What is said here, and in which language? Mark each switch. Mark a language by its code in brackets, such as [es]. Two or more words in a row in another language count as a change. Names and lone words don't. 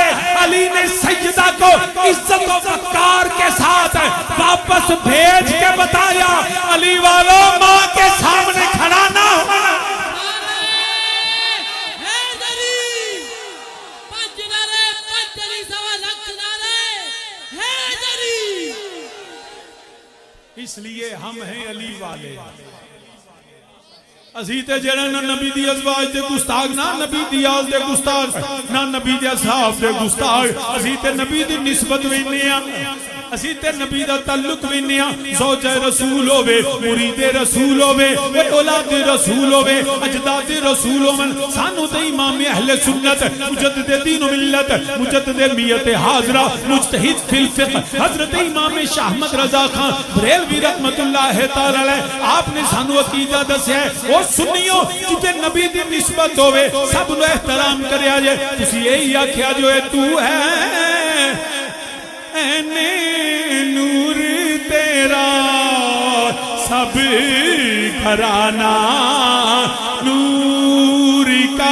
[ur] علی نے سیدہ کو عزت اور وقار کے ساتھ واپس بھیج کے بتایا علی والو ماں کے سامنے کھڑا نہ ہونا. اس لیے ہم ہیں علی والے. [pa] اسی تے جیہڑا نہ نبی دی ازواج دے گستاخ نہ نبی دی آل دے گستاخ نہ نبی دے اصحاب دے گستاخ. اسی تے نبی دی نسبت ویندے آں اسی تے نبی دا تعلق ویندے آں. زوجِ رسول ہووے مریدِ رسول ہووے اولادِ رسول ہووے اجدادِ رسول ہوون. سانوں تے امام اہلِ سنت مجددِ دین و ملت مجددِ ماۃ حاضرہ مجتہد فی الفقہ حضرت امام شاہ احمد رضا خان بریلوی [ar] رحمة الله تعالى عليه [pa] آپ نے سانوں عقیدہ دسیا ہے. او سنیو جتھے نبی دی نسبت ہووے سب نوں احترام کریا جے. تسی ایہی آکھیا [ur] جو ہے تو ہے عینِ نور تیرا سب گھرانہ نور کا.